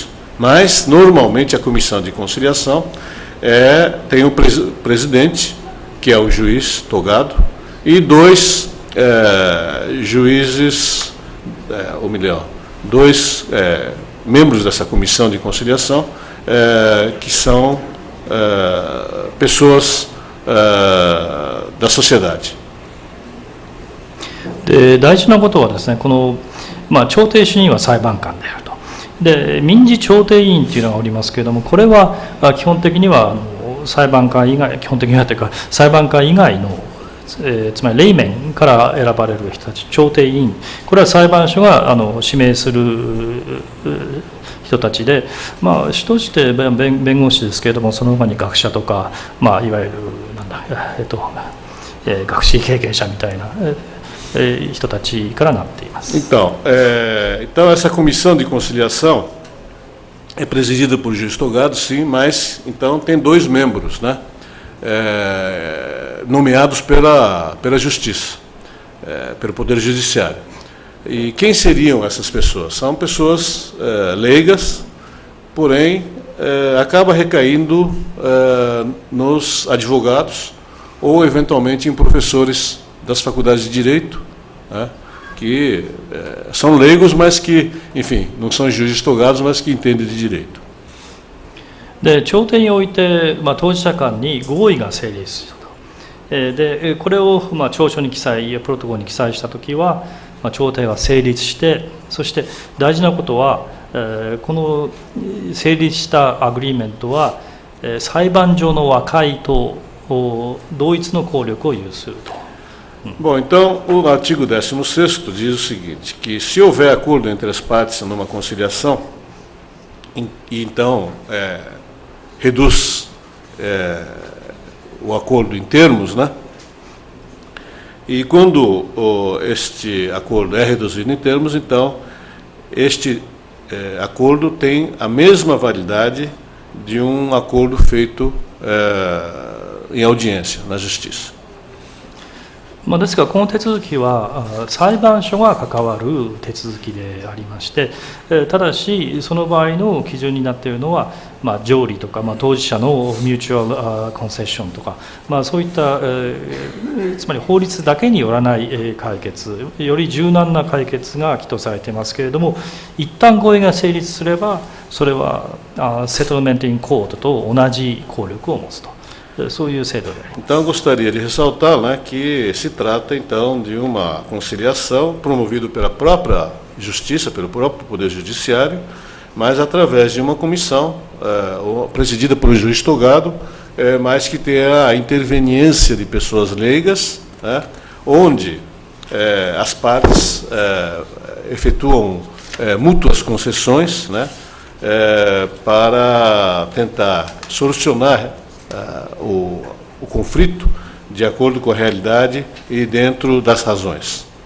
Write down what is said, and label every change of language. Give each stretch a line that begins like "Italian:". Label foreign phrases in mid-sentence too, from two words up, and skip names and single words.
Portuguese: Mas, normalmente, a comissão de conciliação tem um presidente, que é o juiz togado, e 2 juízes, ou melhor, 2 membros dessa comissão de conciliação, que são pessoas da sociedade.
Japanese: で大事なことはですね、この、調停主任は裁判官であると。で民事調停委員というのがおりますけれども、これは基本的には裁判官以外、基本的にはというか裁判官以外の、つまりレイメンから選ばれる人たち、調停委員、これは裁判所が指名する人たちで、主として弁護士ですけれども、その他に学者とか、いわゆる学士経験者みたいな人たちからなっています。
Portuguese: Então, essa comissão de conciliação é presidida por juiz togado, sim, mas então tem 2 membros, né, nomeados pela justiça, pelo poder judiciário. E quem seriam essas pessoas? São pessoas leigas, porém acaba recaindo nos advogados ou, eventualmente, em professores das faculdades de Direito, né, que são leigos, mas que, enfim, não são juízes togados, mas que entendem de direito.
Japanese: で調停において、当事者間に合意が成立したと。でこれを、調書に記載、プロトコルに記載したときは、調停は成立して、そして大事なことは、この成立したアグリーメントは、裁判上の和解と同一の効力を有すると。
Portuguese: Bom, então o artigo 16º diz o seguinte, que se houver acordo entre as partes numa conciliação, e então reduz o acordo em termos, né? E quando este acordo é reduzido em termos, então este acordo tem a mesma validade de um acordo feito em audiência, na justiça.
Japanese: ですが、この手続きは裁判所が関わる手続きでありまして、ただし、その場合の基準になっているのは、条理とか、当事者の
English: mutual concession
Japanese: とか、そういった、つまり法律だけによらない解決、より柔軟な解決が企図されていますけれども、一旦合意が成立すれば、それは
English: settlement in court
Japanese: と同じ効力を持つと。
Portuguese: Então, gostaria de ressaltar, né, que se trata, então, de uma conciliação promovida pela própria Justiça, pelo próprio Poder Judiciário, mas através de uma comissão presidida por um juiz togado, mas que tem a interveniência de pessoas leigas, né, onde as partes efetuam mútuas concessões, né, para tentar solucionar o conflito de acordo com a realidade e dentro das razões.